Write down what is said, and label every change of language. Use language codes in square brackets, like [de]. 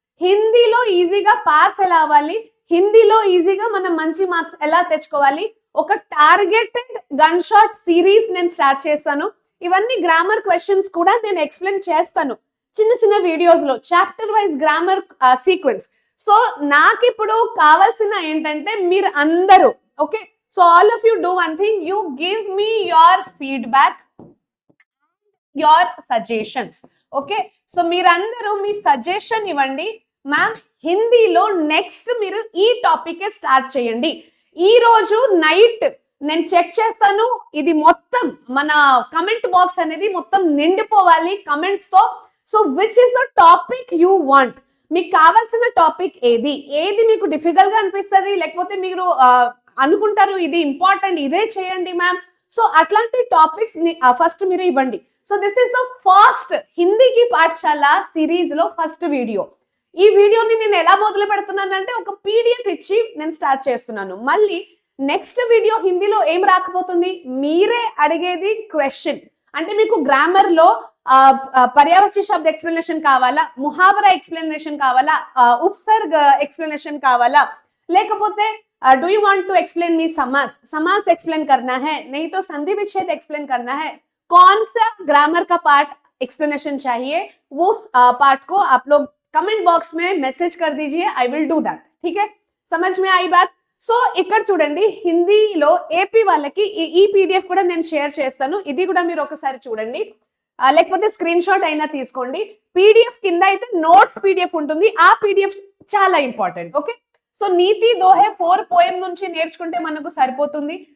[te] హిందీలో ఈజీగా పాస్ ఎలా అవ్వాలి, హిందీలో ఈజీగా మనం మంచి మార్క్స్ ఎలా తెచ్చుకోవాలి, ఒక టార్గెటెడ్ గన్ షాట్ సిరీస్ నేను స్టార్ట్ చేస్తాను. ఇవన్నీ గ్రామర్ క్వశ్చన్స్ కూడా నేను ఎక్స్ప్లెయిన్ చేస్తాను చిన్న వీడియోస్ లో, chapter wise grammar sequence. So నాకు ఇప్పుడు కావాల్సిన ఏంటంటే మీరు అందరూ, okay, [en] so all of you do one thing, you give me your feedback, your suggestions. [te] okay, so మీరందరూ మీ సజెషన్ ఇవ్వండి. మ్యామ్ హిందీలో నెక్స్ట్ మీరు ఈ టాపిక్ స్టార్ట్ చేయండి. ఈ రోజు నైట్ నేను చెక్ చేస్తాను, ఇది మొత్తం మన కమెంట్ బాక్స్ అనేది మొత్తం నిండిపోవాలి కమెంట్స్ తో. [en] so which is the topic you want, [te] మీకు కావాల్సిన టాపిక్ ఏది మీకు డిఫికల్ట్ గా అనిపిస్తుంది, లేకపోతే మీరు అనుకుంటారు ఇది ఇంపార్టెంట్, ఇదే చేయండి మ్యామ్. సో అట్లాంటి టాపిక్స్ ఫస్ట్ మీరు ఇవ్వండి. [en] so this is the first [te] హిందీకి పాఠశాల సిరీస్ లో ఫస్ట్ వీడియో. ఈ వీడియోని నేను ఎలా మొదలు పెడుతున్నాను అంటే ఒక పీడిఎఫ్ ఇచ్చి నేను స్టార్ట్ చేస్తున్నాను. మళ్ళీ నెక్స్ట్ వీడియో హిందీలో ఏం రాకపోతుంది, మీరే అడిగేది క్వశ్చన్. అంటే మీకు గ్రామర్ లో పర్యావరణ శబ్ద ఎక్స్ప్లెనేషన్ కావాలా, ముహావరా ఎక్స్ప్లెనేషన్ కావాలా, ఉపసర్గ ఎక్స్ప్లెనేషన్ కావాలా, లేకపోతే [en] do you want to explain me [hi] समास, समास एक्सप्लेन करना है, नहीं तो संधि विच्छेद एक्सप्लेन करना है, कौन सा ग्रामर का पार्ट एक्सप्लेनेशन चाहिए वो पार्ट को आप लोग कमेंट बॉक्स में मैसेज कर दीजिए, [en] I will do that. [hi] ठीक है, समझ में आई बात. [te] సో ఇక్కడ చూడండి హిందీలో ఏపీ వాళ్ళకి ఈ పీడిఎఫ్ కూడా నేను షేర్ చేస్తాను, ఇది కూడా మీరు ఒకసారి చూడండి, లేకపోతే స్క్రీన్ షాట్ అయినా తీసుకోండి. పీడిఎఫ్ కింద అయితే నోట్స్ పీడిఎఫ్ ఉంటుంది, ఆ పీడిఎఫ్ చాలా ఇంపార్టెంట్. ఓకే, సో నీతి దోహే 4 పోయం నుంచి నేర్చుకుంటే మనకు సరిపోతుంది.